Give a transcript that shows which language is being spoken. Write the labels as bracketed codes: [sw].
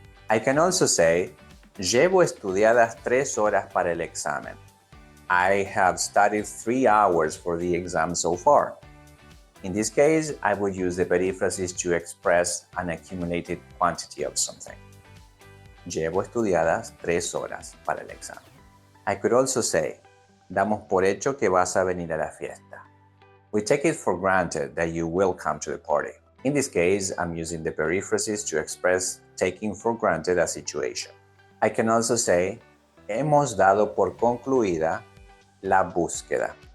[en] I can also say, [es] llevo estudiadas 3 horas para el examen. [en] I have studied 3 hours for the exam so far. In this case, I would use the perífrasis to express an accumulated quantity of something. [es] Llevo estudiadas 3 horas para el examen. [en] I could also say, [es] damos por hecho que vas a venir a la fiesta. [en] We take it for granted that you will come to the party. In this case, I'm using the perífrasis to express taking for granted a situation. I can also say, [es] hemos dado por concluida la búsqueda.